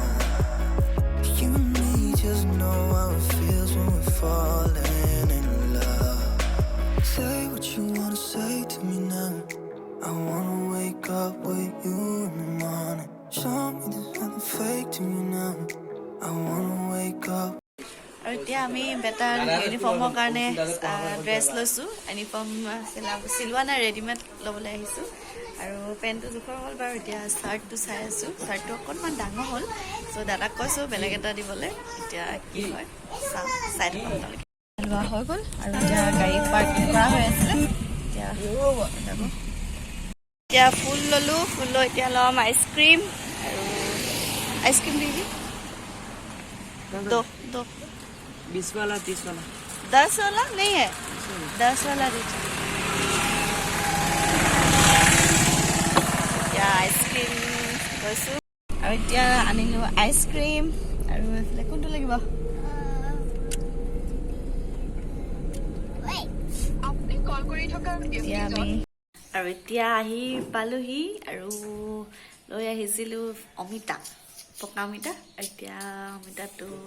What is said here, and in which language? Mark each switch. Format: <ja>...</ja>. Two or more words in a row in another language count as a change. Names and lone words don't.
<en>You and me just know how it feels when we're falling in love. Say what you wanna say to me now. I wanna wake up with you in the morning. Show me there's nothing fake to me now. I wanna wake up.</en> <as>আৰু এতিয়া আমি বেটাৰ ইউনিফৰ্মৰ কাৰণে ড্ৰেছ লৈছোঁ ইউনিফৰ্ম চিলোৱা নাই ৰেডিমেড ল'বলৈ আহিছোঁ আৰু পেণ্টটো জোখৰ হ'ল বাৰু এতিয়া চাৰ্টটো চাই আছোঁ চাৰ্টটো অকণমান ডাঙৰ হ'ল চ' দাদাক কৈছোঁ বেলেগ এটা দিবলৈ এতিয়া কি হয় চাই থাকক আপোনালোকে লোৱা হৈ গ'ল আৰু এতিয়া গাড়ী পাৰ্কিং কৰা হৈ আছিলে এতিয়া যাব এতিয়া ফুল ল'লোঁ ফুল লৈ এতিয়া ল'ম আইচক্ৰীম আৰু আইচক্ৰীম দিবি दो</as> <hi>20 वाला 30 वाला 10 वाला नहीं है 10 वाला दीजिए</hi> <as>এতিয়া আইচক্ৰীম লৈছোঁ আৰু এতিয়া আনিলোঁ আইচক্ৰীম আৰু এইফালে কোনটো লাগিব এতিয়া আমি আৰু এতিয়া আহি পালোহি আৰু লৈ আহিছিলোঁ অমিতা পকা অমিতা এতিয়া অমিতাটো</as>